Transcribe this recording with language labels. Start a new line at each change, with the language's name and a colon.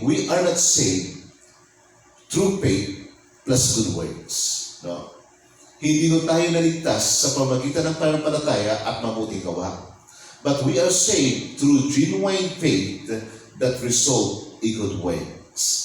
English: We are not saved through faith plus good works.
Filipino: No? Hindi mo tayo naligtas sa pamagitan ng pananampalataya at mabuting gawa.
English: But we are saved through genuine faith that result in good works.